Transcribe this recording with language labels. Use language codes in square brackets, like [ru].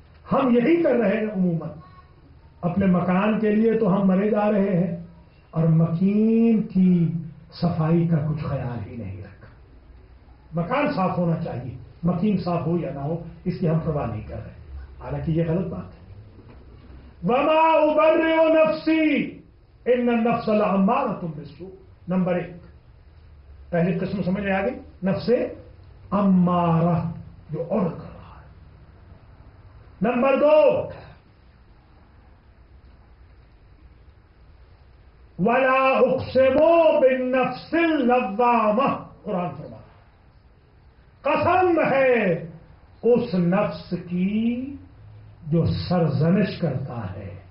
[ur] ہم یہی کر رہے ہیں عموماً. اپنے مکان کے لیے تو ہم مرے جا رہے ہیں اور مکین کی صفائی کا کچھ خیال ہی نہیں رکھا. مکان صاف ہونا چاہیے, مکین صاف ہو یا نہ ہو اس کی ہم پرواہ نہیں کر رہے, حالانکہ یہ غلط بات ہے. [ar] وما ابرئ نفسی ان النفس لامارۃ بالسوء. [ur] نمبر 1, پہلی قسم سمجھ میں آ گئی، نفس امارہ جو اور کر رہا ہے۔ نمبر 2 [ar] وَلَا أُقْسِمُ بِالنَّفْسِ اللَّوَّامَةِ، [ur] قرآن فرما قسم ہے اس نفس کی جو سرزنش کرتا ہے،